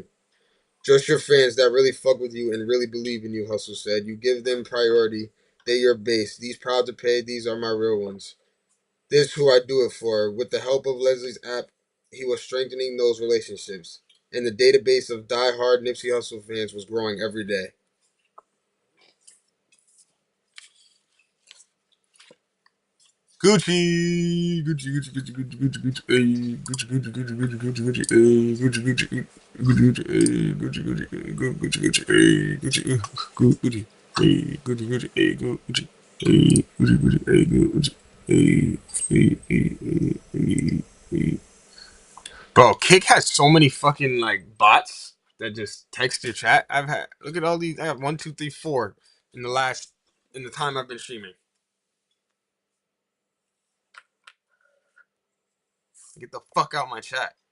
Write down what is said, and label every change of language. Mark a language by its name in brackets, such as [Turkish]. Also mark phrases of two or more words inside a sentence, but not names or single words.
[English] Just your fans that really fuck with you and really believe in you, Hustle said. You give them priority. They're your base. These proud to pay, these are my real ones. This who I do it for. With the help of Leslie's app, he was strengthening those relationships. And the database of die-hard Nipsey Hussle fans was growing every day. Gucci, Gucci, Gucci, Gucci, Gucci, Gucci, Gucci, ay, Gucci, Gucci, Gucci, Gucci, Gucci, Gucci, ay, Gucci, Gucci, Gucci, Gucci, ay, Gucci, Gucci, Gucci, Gucci, ay, Gucci, Gucci, ay, Gucci, Gucci, ay, Gucci, ay, Gucci, Gucci, ay, Gucci, ay, ay. Bro, Kick has so many fucking like bots that just text your chat. I've had look at all these. I have one, two, three, four in the time I've been streaming. Get the fuck out my chat.